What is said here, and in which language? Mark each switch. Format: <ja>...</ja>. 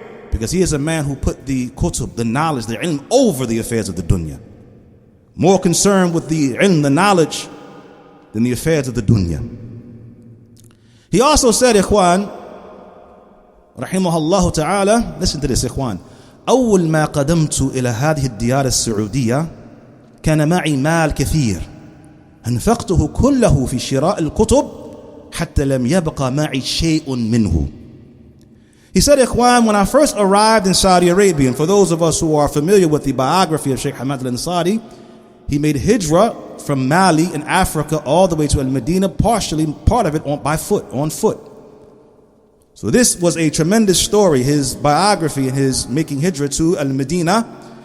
<en>Because he is a man who put the kutub, the knowledge, the ilm, over the affairs of the dunya. More concerned with the ilm, the knowledge, than the affairs of the dunya. He also said, ikhwan, rahimahullah ta'ala, listen to this, ikhwan.</en> <ar>أول ما قدمت إلى هذه الديار السعودية كان معي مال كثير أنفقته كله في شراء الكتب حتى لم يبقى معي شيء منه.</ar> <en>He said, ikhwan, when I first arrived in Saudi Arabia, and for those of us who are familiar with the biography of Sheikh Hamad al-Ansari, he made hijrah from Mali in Africa all the way to Al-Medina, part of it on foot. So this was a tremendous story, his biography and his making hijrah to Al-Medina.</en>